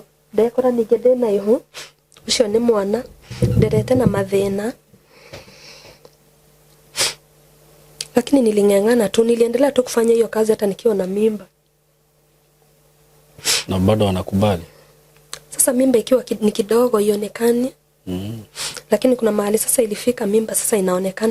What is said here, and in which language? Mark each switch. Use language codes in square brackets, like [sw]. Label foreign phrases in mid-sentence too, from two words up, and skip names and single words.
[ki] Ndekora ningĩ ndĩna ihu, ũcio nĩ mwana, nderete na mathĩna. [sw] Lakini niling'ang'ana tu, niliendelea tu kufanya hiyo kazi hata nikiwa na mimba. Na bado wanakubali? Sasa mimba ikiwa ni kidogo ionekane. Lakini kuna mahali sasa ilifika mimba sasa inaonekana.